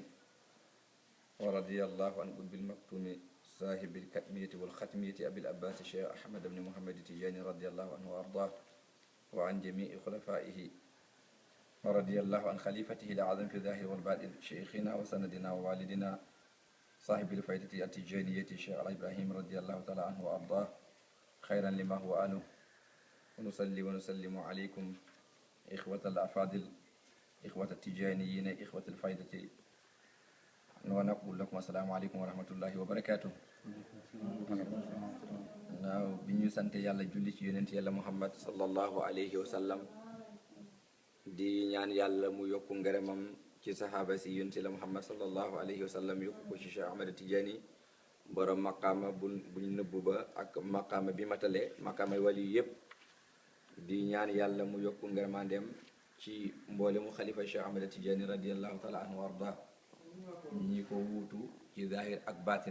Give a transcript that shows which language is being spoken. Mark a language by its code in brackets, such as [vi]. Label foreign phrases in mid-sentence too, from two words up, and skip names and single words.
[ar] ورضي الله عن قطب المكتوم صاحب الكتمية والختمية أبي العباس الشيخ أحمد بن محمد تيجان رضي الله عنه وأرضاه وعن جميع خلفائه ورضي الله عن خليفته الأعظم في الظاهر والباطن شيخنا وسندنا ووالدنا صاحب الفائدة التيجانية الشيخ إبراهيم رضي الله تعالى عنه وأرضاه خيرا لما هو آله. ونصلي ونسلم عليكم إخوة الأفاضل إخوة التيجانيين إخوة الفائدة ونقول لكم السلام عليكم ورحمة الله وبركاته. [wo] naaw bi ñu sant yàlla julli ci yonent yàlla Muhammad [ar] صلى الله عليه وسلم [wo] di ñaan yàlla mu yokku ngërëmam ci saxaaba si yonent yàlla Muhammad [ar] صلى الله عليه وسلم [wo] yokku ko ci Shaykh Ahmed Tijan borom maqaama buñ nëbbu ba ak maqaama bi matale maqaama wali yëpp di ñaan yàlla mu yokku ngërëmandeem ci mboole mu xalifa Shaykh Ahmed Tijan [ar] رضي الله تعالى عنه وأرضاه [wo] ñi ko wuutu ci zahir ak baatin.